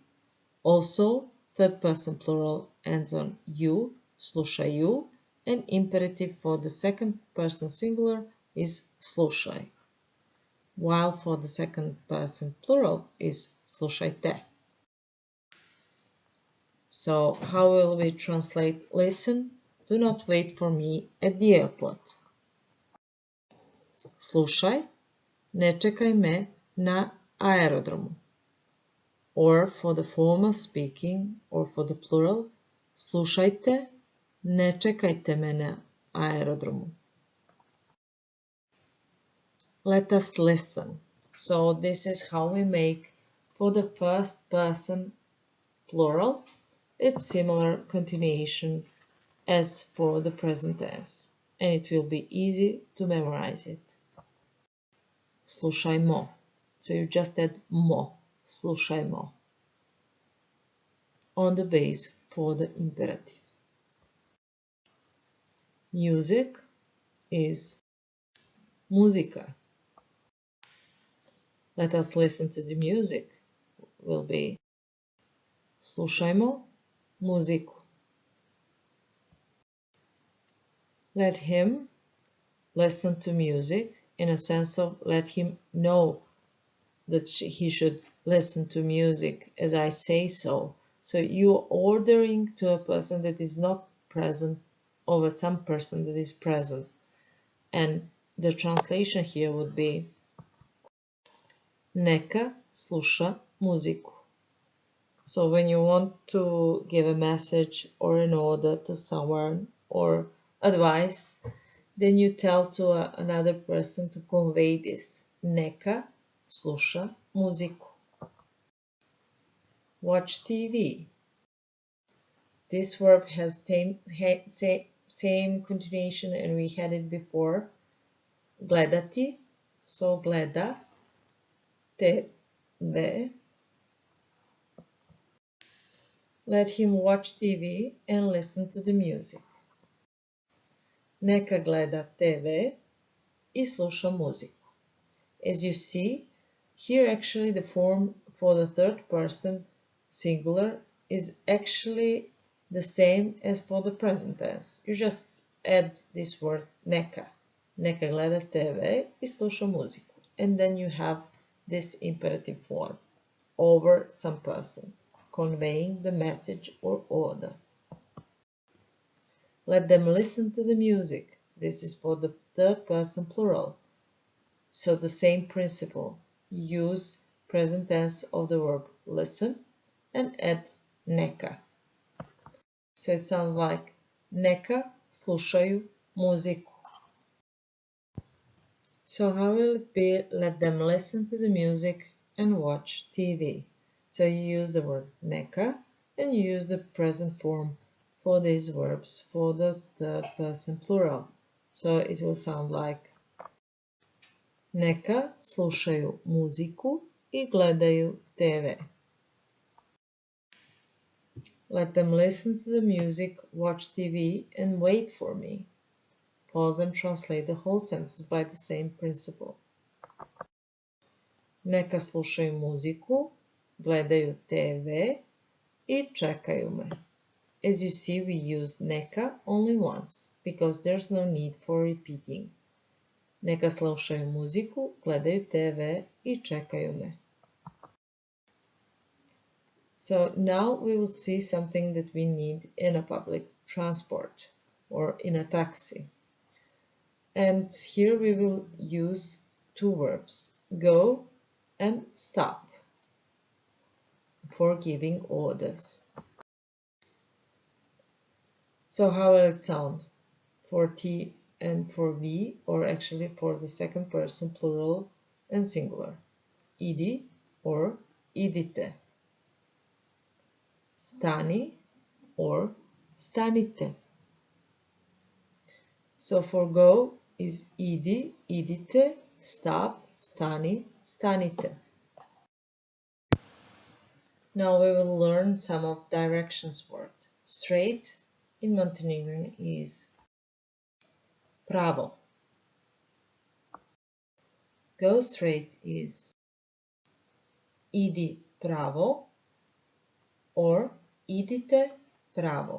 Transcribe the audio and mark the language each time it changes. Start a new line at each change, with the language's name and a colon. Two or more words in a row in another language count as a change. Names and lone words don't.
English: Also, third person plural ends on you, slušaju, and imperative for the second person singular is slušaj, while for the second person plural is slušajte. So, how will we translate listen? Do not wait for me at the airport.
Serbian: Slušaj, ne čekaj me na aerodromu.
English: Or for the formal speaking or for the plural,
Serbian: slušajte, ne čekajte me na aerodromu.
English: Let us listen. So this is how we make for the first person plural. It's similar continuation as for the present tense, and it will be easy to memorize it.
Serbian: Slušajmo.
English: So you just add mo, slušajmo, on the base for the imperative. Music is muzika. Let us listen to the music will be
Serbian: slušajmo muziku.
English: Let him listen to music in a sense of let him know that he should listen to music as I say so. So you're ordering to a person that is not present over some person that is present. And the translation here would be
Serbian: neka sluša muziku.
English: So when you want to give a message or an order to someone or advice, then you tell to another person to convey this.
Serbian: Neka sluša muziku.
English: Watch TV. This verb has same continuation and we had it before. Gledati, so gleda, TV. Let him watch TV and listen to the music.
Serbian: Neka gleda TV I sluša muziku.
English: As you see, here actually the form for the third person singular is actually the same as for the present tense. You just add this word neka.
Serbian: Neka gleda TV I sluša muziku.
English: And then you have this imperative form over some person, conveying the message or order. Let them listen to the music. This is for the third person plural. So the same principle. Use present tense of the verb listen and add neka. So it sounds like
Serbian: neka slušaju muziku.
English: So how will it be? Let them listen to the music and watch TV. So you use the word neka and you use the present form for these verbs for the third person plural. So it will sound like
Serbian: neka slušaju muziku I gledaju TV.
English: Let them listen to the music, watch TV and wait for me. Pause and translate the whole sentence by the same principle.
Serbian: Neka slušaju muziku, gledaju TV I čekaju me.
English: As you see, we used neka only once, because there's no need for repeating.
Serbian: Neka slušaju muziku, gledaju TV I čekaju me.
English: So now we will see something that we need in a public transport. or in a taxi. And here we will use two verbs, go and stop, for giving orders. So how will it sound for T and for V, or actually for the second person plural and singular?
Serbian: Idi or idite. Stani or stanite.
English: So for go is
Serbian: idi, idite,
English: stop,
Serbian: stani, stanite.
English: Now we will learn some of directions word. Straight in Montenegrin is pravo. Go straight is
Serbian: idi pravo
English: or
Serbian: idite pravo.